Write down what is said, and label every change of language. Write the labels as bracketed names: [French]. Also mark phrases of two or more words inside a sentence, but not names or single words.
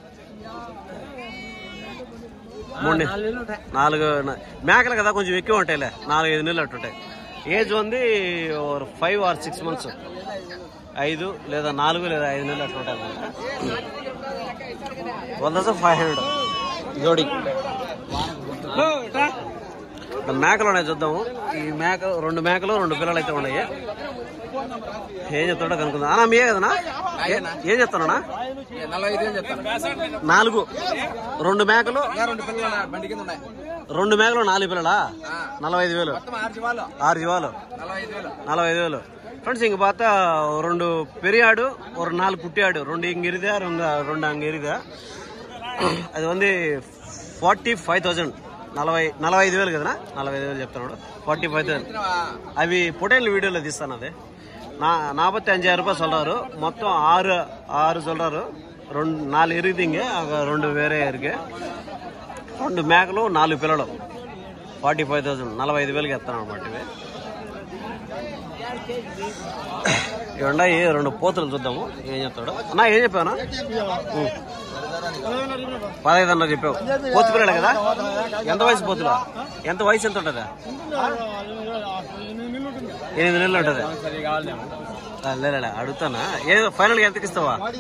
[Telugu] 4 మేకలు కదా కొంచెం ఎక్కువ ఉంటాయిలే 4-5 నెలలు అట్టుంటాయి ఏజ్ ఉంది 5 or 6 months 5 లేదా 4 లేదా 5 నెలలు అట్టుంటాయి 12,500 జోడి మేకలు ఉన్నాయి చూద్దాము ఈ మేక 2 మేకలు 2 పిల్లలు అయితే ఉన్నాయి ఏం చెప్తాడో కనుక్కుందాం అన్నా మీయే కదనా ఏం చెప్తానా 4 2 మేకలు 2 మేకలు 4 పిల్లలా 45,000 6 జీవాలు 45,000 [Tamil] ஃப்ரெண்ட்ஸ் இங்கே பார்த்தா [Telugu] 2 [Tamil] பெரிய ஆடு ஒரு 4 குட்டி ஆடு 2 இங்கே இருக்குதா 2 அங்கே இருக்குதா அது வந்து 45,000 45,000 [Telugu] కదనా 45,000 చెప్తున్నాడు 45,000 అవి పొటేల్ వీడియోలో తీస్తాను అది 45,000 రూపాయలు [Tamil] சொல்றாரு மொத்தம் 6 சொல்றாரு 4 இருக்குதுங்க [Telugu] 2 వేరే ఇరుకు 2 మేకలు 4 పిల్లలు 45,000 45,000 చెప్తాను అనమాట ఇవి ఇవ్వండి 2 పోతులు చూద్దాము ఏం చెప్తాడు అన్నా ఏం చెప్పానా 15,000 చెప్పావు పోతు పిల్లలు కదా ఎంత వయసు పోతులా ఎంత వయసు ఎంత ఉంటుందా 8 నెలలు ఉంటుంది లేదా అడుగుతానా ఏదో ఫైనల్గా ఎంతకి ఇస్తావా